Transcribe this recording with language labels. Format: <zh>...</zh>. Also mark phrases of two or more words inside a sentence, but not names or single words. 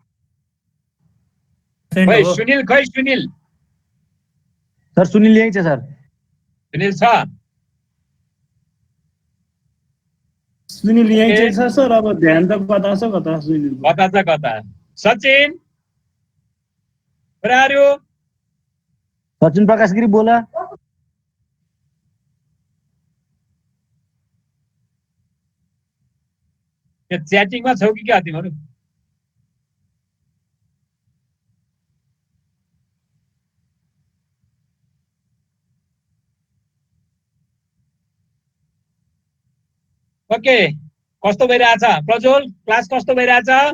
<ne>खै सुनिल सर सुनिल यही छ सर सुनिल छ सुनिल यही चाहिँ छ सर अब ध्यान त कता छ कता सुनिल कता सचिन</ne> <en>where are you</en> <ne>सचिन प्रकाश गिरी बोला के च्याटिङमा छौ कि क्या तिमीहरु ओके कस्तो भइरहेछ प्रज्वल क्लास कस्तो भइरहेछ</ne>